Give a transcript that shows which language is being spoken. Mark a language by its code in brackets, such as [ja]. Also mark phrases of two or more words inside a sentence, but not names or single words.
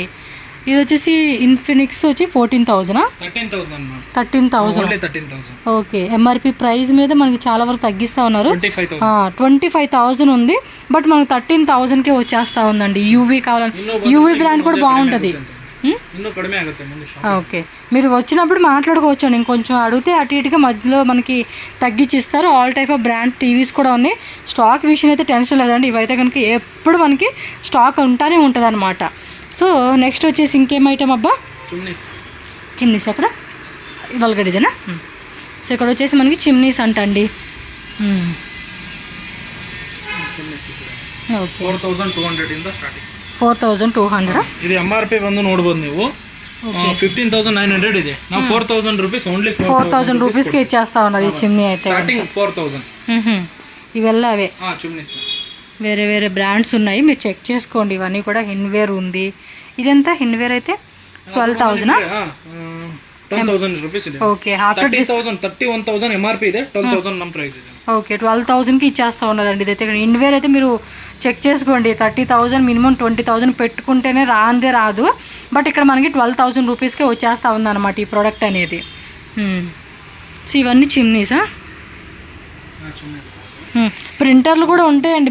[te] ఇది వచ్చేసి ఇన్ఫినిక్స్ వచ్చి 14,000. 13,000. ఓకే, [en] MRP price [te] మీద మనకి చాలా వరకు తగ్గిస్తూ ఉన్నారు. 25,000 ఉంది, బట్ మనకు 13,000కే వచ్చేస్తూ ఉందండి. యూవీ కావాలని, యూవీ బ్రాండ్ కూడా బాగుంటుంది. [kn] ಇನ್ನೂ ಕಡಿಮೆ ಆಗುತ್ತೆ ಮುಂದೆ ಶಾಪ್. [te] ఓకే, మీరు వచ్చినప్పుడు మాట్లాడుకోవచ్చు అండి. ఇంకొంచెం అడిగితే అటు ఇటుగా మధ్యలో మనకి తగ్గించి ఇస్తారు. [en] all type of brand TVs [te] కూడా ఉన్నాయి. స్టాక్ విషయం అయితే టెన్షన్ లేదండి. ఇవైతే కనుక ఎప్పుడు మనకి స్టాక్ ఉంటానే ఉంటుంది అనమాట. సో నెక్స్ట్ వచ్చేసి ఇంకేం ఐటమ్ అబ్బా? చిమ్నీస్ ఎక్కడ వల్గడిదేనా? సో ఇక్కడ వచ్చేసి మనకి చిమ్నీస్ అంటండి. [kn] ಓಕೆ 4200 ಇಂದ ಸ್ಟಾರ್ಟಿಂಗ್. 4200 ಇದು MRP ಬಂದು ನೋಡಬಹುದು ನೀವು. 15900 ಇದೆ. ನಾವು 4000 ರೂಪೀಸ್ ఓన్లీ [te] 4000 రూపీస్ కి ఇచ్చేస్తా ఉన్నారు ఈ చిమ్నీ అయితే. స్టార్టింగ్ 4000. ఇవెల్ల అవే చిమ్నీస్ వేరే వేరే బ్రాండ్స్ ఉన్నాయి, మీరు చెక్ చేసుకోండి. ఇవన్నీ కూడా హిన్వేర్ ఉంది. ఇదంతా హిన్వేర్ అయితే 12000 [kn] 10,000 రూపీస్ ಇದೆ. [te] ఓకే, ఆఫ్టర్ [kn] 31,000 MRP ಇದೆ. 12,000 ನಮ್ಮ ప్రైస్ ಇದೆ. [te] ఓకే, 12,000కి ఇచ్చేస్తా ఉన్నారండి. ఇదైతే ఇన్వేర్ అయితే మీరు చెక్ చేసుకోండి. 30,000 మినిమం 20,000 పెట్టుకుంటేనే రాందే రాదు. బట్ ఇక్కడ మనకి 12,000 రూపీస్కే వచ్చేస్తా ఉందన్నమాట ఈ ప్రోడక్ట్ అనేది. సో ఇవన్నీ చిమ్నీసా? ప్రింటర్లు కూడా ఉంటాయండి.